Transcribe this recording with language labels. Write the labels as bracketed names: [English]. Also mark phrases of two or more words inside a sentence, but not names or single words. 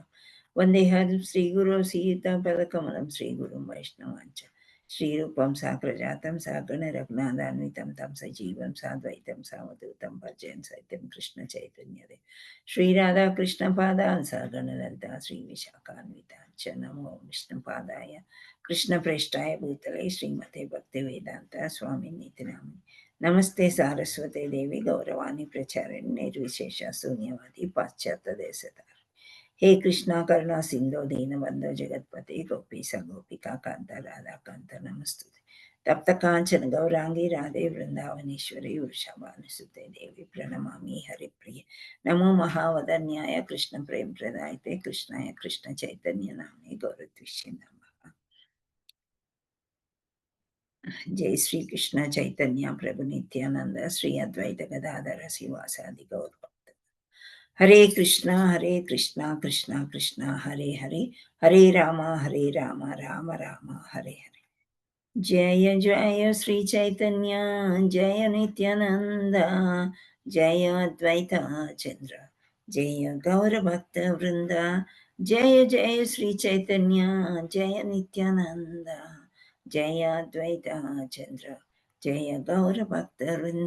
[Sanskrit] వందేహం శ్రీగురో సీతాపదకమలం శ్రీగురుం వైష్ణవాంచ శ్రీరూపం సాగ్రజాతం సాగణ రఘునాథాన్వితం తం సజీవం సాద్వైతం సావధూతం భజన్ సైతం కృష్ణ చైతన్యదే శ్రీరాధాకృష్ణ పాదాన్ సాగణ లలితా శ్రీ విశాఖాన్వితాంచ నమో విష్ణుపాదాయ కృష్ణప్రేష్టాయ భూతలే శ్రీమతే భక్తి వేదాంత స్వామి నితినామి నమస్తే సారస్వతే దేవి గౌరవాణి ప్రచారిణి నిర్విశేష శూన్యవాది పాశ్చాత్య దేశత. हे कृष्णा करुणा सिंधु दीनबंधो जगतपते गोपीश गोपिका कांता राधा कांता नमस्तुते. तप्त कांचन गौरांगी राधे वृंदावनेश्वरी वृषभानुसुते देवी प्रणमामि हरिप्रिय. नमो महावदन्याय कृष्ण प्रेम प्रदायते कृष्णाय कृष्ण चैतन्य नामे गौरत्विष्ये नमः. जय श्री कृष्ण चैतन्य प्रभु नित्यानंद श्री अद्वैत गदाधर शिवासादि गौर. हरे कृष्णा कृष्णा कृष्णा हरे हरे, हरे राम राम राम हरे हरे. जय जय श्री चैतन्य जय नित्यानंद जय अद्वैत चंद्र जय गौर भक्त वृंद. जय जय श्री चैतन्य जय नित्यानंद जय अद्वैत चंद्र जय गौर भक्त वृंद.